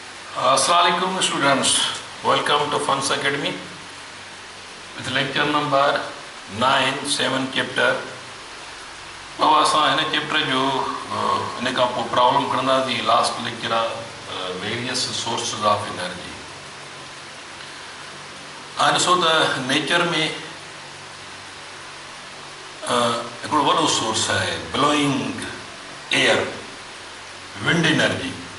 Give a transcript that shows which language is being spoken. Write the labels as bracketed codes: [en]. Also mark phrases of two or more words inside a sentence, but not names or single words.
[en] Assalamualaikum students, welcome to Funs Academy with lecture number 9, 7 chapter. [sd] अब असां हिन चैप्टर जो इन खां पोइ प्रॉब्लम खणंदासीं. [en] last lecture आहे various sources of energy. [sd] हाणे ॾिसो त नेचर में हिकिड़ो वॾो सोर्स आहे [en] blowing air, wind energy.